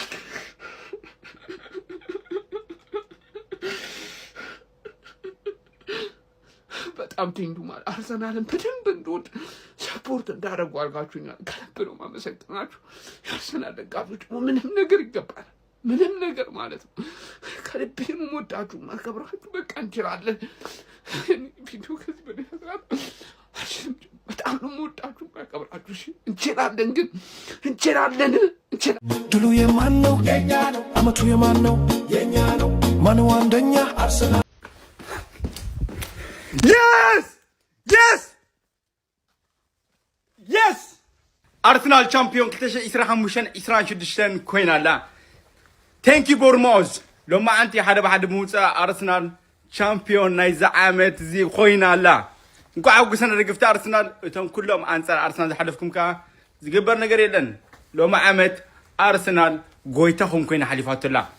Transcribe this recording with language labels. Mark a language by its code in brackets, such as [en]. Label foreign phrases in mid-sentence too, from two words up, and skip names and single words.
[am] በጣም ትንዱ ማለት አርሰናልን በደንብ እንድወድ ሰፖርት እንዳደረጉ አድርጋችሁኛል። ከልብ ነው ማመሰግናችሁ የአርሰናል ደጋፊዎች። ምንም ነገር ይገባል፣ ምንም ነገር ማለት ነው። ከልቤ ነው የምወዳችሁ ማከብራችሁ። በቃ እንችላለን። ቪዲዮ ከዚህ በላይ መስራት አልችልም። በጣም ነው የምወዳችሁ ማከብራችሁ። እንችላለን፣ ግን እንችላለን። ድሉ የማን ነው? የኛ ነው። አመቱ የማን ነው? የኛ ነው። ማነው አንደኛ? አርሰናል። [ti] የስ አርሰናል ቻምፒዮን 2025-26 ኮይናላ። ቴንኪ ቦርማውዝ ሎማ አንቲ ሓደ ባሓደ ምውፃእ አርሰናል ቻምፒዮን ናይ ዓመት እዚ ኮይናላ። እንኳዕ ሕጉሰና ደገፍቲ አርሰናል። እቶም ኩሎም አንፃር አርሰናል ዝሓለፍኩም ከዓ ዝግበር ነገር የለን። ሎማ ዓመት አርሰናል ጎይታኹም ኮይና ሓሊፋቶላ።